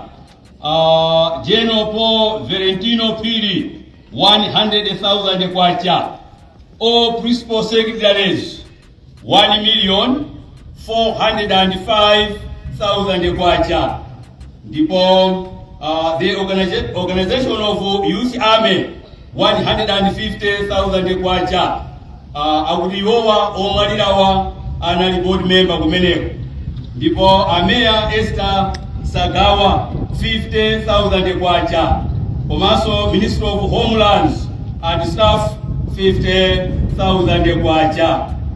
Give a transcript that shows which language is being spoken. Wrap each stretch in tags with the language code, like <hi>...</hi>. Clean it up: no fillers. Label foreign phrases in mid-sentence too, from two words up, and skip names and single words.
<ny>General Paul Valentino Pili 100,000 kwacha.</ny> <en>All principal secretaries 1,405,000 kwacha.</en> <ny>Ndipo</ny> <en>the organization of Youth Army</en> <ny>150,000 kwacha. Akuliwa omalilawa anali</ny> <en>board member</en> <ny>kumeneko. ndipo ameya Esther Sagawa 50,000 kwacha. Komanso</ny> <en>Minister of Homelands and Staff</en> <ny>50,000 kwacha.</ny>